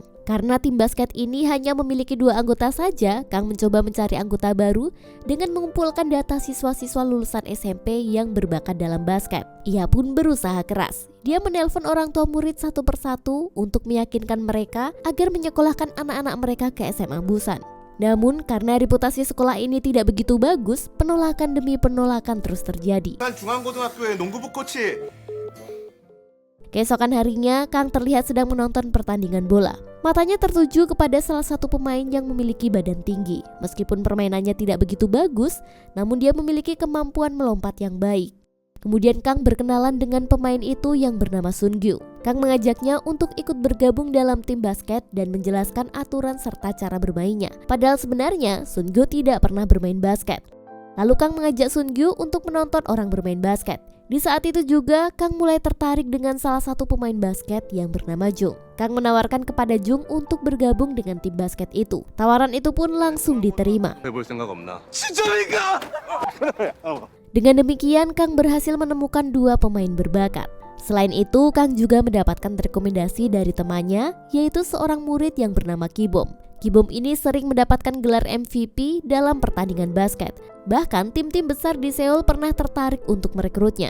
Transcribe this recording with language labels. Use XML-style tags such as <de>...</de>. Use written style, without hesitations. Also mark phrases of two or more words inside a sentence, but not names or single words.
<id>Karena tim basket ini hanya memiliki 2 anggota saja, Kang mencoba mencari anggota baru dengan mengumpulkan data siswa-siswa lulusan SMP yang berbakat dalam basket. Ia pun berusaha keras. Dia menelpon orang tua murid satu persatu untuk meyakinkan mereka agar menyekolahkan anak-anak mereka ke SMA Busan. Namun karena reputasi sekolah ini tidak begitu bagus, penolakan demi penolakan terus terjadi.</id> <ko>한 중앙고등학교의 농구부 코치.</ko> <id>Keesokan harinya, Kang terlihat sedang menonton pertandingan bola. Matanya tertuju kepada salah satu pemain yang memiliki badan tinggi. Meskipun permainannya tidak begitu bagus, namun dia memiliki kemampuan melompat yang baik. Kemudian Kang berkenalan dengan pemain itu yang bernama Sun Gyu. Kang mengajaknya untuk ikut bergabung dalam tim basket dan menjelaskan aturan serta cara bermainnya. Padahal sebenarnya Sun Gyu tidak pernah bermain basket. Lalu Kang mengajak Sun Gyu untuk menonton orang bermain basket. Di saat itu juga, Kang mulai tertarik dengan salah satu pemain basket yang bernama Jung. Kang menawarkan kepada Jung untuk bergabung dengan tim basket itu. Tawaran itu pun langsung diterima.</id> <ko>해볼 생각 없나? 진짜니까!</ko> <id>Dengan demikian, Kang berhasil menemukan 2 pemain berbakat. Selain itu, Kang juga mendapatkan rekomendasi dari temannya, yaitu seorang murid yang bernama Kibom. Kibom ini sering mendapatkan gelar MVP dalam pertandingan basket. Bahkan tim-tim besar di Seoul pernah tertarik untuk merekrutnya.</id>